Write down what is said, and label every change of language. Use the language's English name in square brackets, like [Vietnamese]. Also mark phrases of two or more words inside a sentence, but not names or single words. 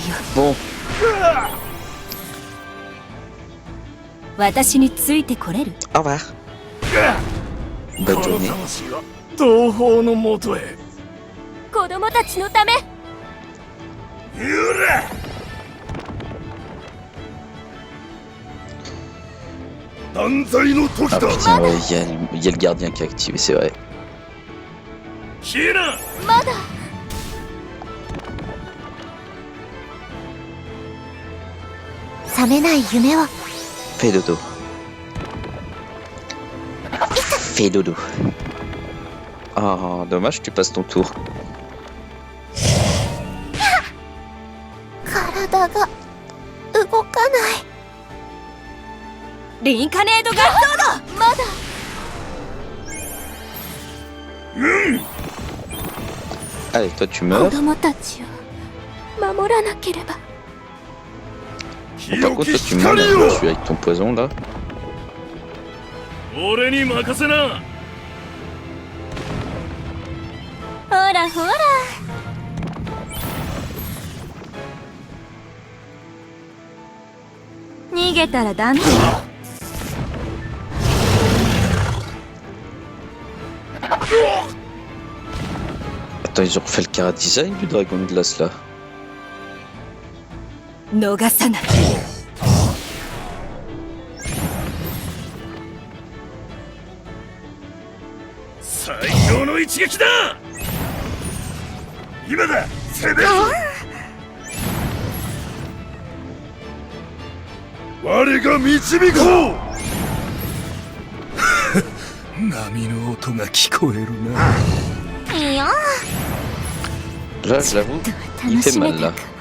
[French] bon, [Japanese] 私についてこれる [French] au revoir. [Japanese] こ [French] Bonne [Japanese] の [French] journée. [Japanese] 魂は同胞のもとへ。子供たちのためゆら断罪の時 Ah だ。 [French] putain, ouais, il y a le gardien qui est activé, c'est vrai. [Japanese] ヒナまだ覚めない夢を [French] Fais dodo. Fais dodo. Ah, dommage, tu passes ton tour. [Japanese] 体が動かないリンカネードガッソードまだ [French] Allez, toi tu [Japanese] 子 [French] meurs. [Japanese] 供たちを守らなければ [French] Bon, par contre, toi tu meurs, là, je suis avec ton poison là. [Japanese] 俺に任せな。ほらほら逃げたらダメ Attends, ils ont refait le cara design du dragon de glace là. 逃さない最強の一撃だ。今だ、攻めるぞ。我が導こう。波の音が聞こえるな。いや [French] Là, j'avoue, il fait mal là.